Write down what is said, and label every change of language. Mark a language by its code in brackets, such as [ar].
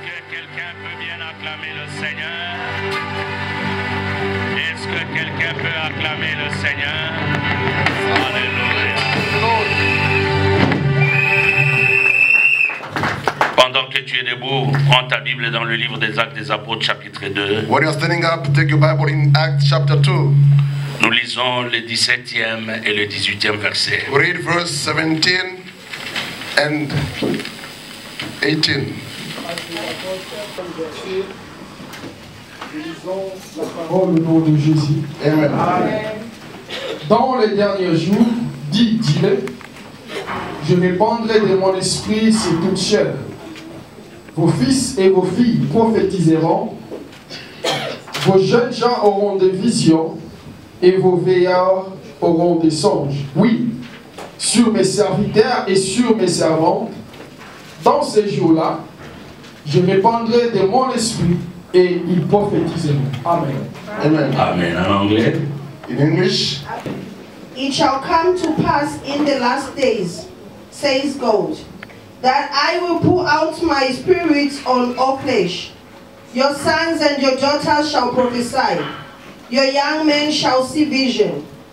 [fr] Quelqu'un peut bien acclamer le Seigneur? Est-ce que quelqu'un peut acclamer le Seigneur? Alléluia. Pendant que tu es debout, prends ta Bible dans le livre des Actes des Apôtres, chapitre 2. [en] When you're standing up, take your Bible in Acts chapter 2. [fr] Nous lisons le 17e et le 18e verset. [en] Read verse 17 and 18. [fr] Nous lisons la parole au nom de Jésus. Amen. Dans les derniers jours, dit Dieu, je répandrai de mon esprit sur toute chair. Vos fils et vos filles prophétiseront, vos jeunes gens auront des visions et vos vieillards auront des songes. Oui, sur mes serviteurs et sur mes servantes, dans ces jours-là, je répandrai de mon esprit et ils prophétiseront. Amen. Amen. Amen. En anglais. [en] In English. It shall come to pass in the last days, says God, that I will pour out my spirit on all flesh. Your sons and your daughters shall prophesy. Your young men shall see vision.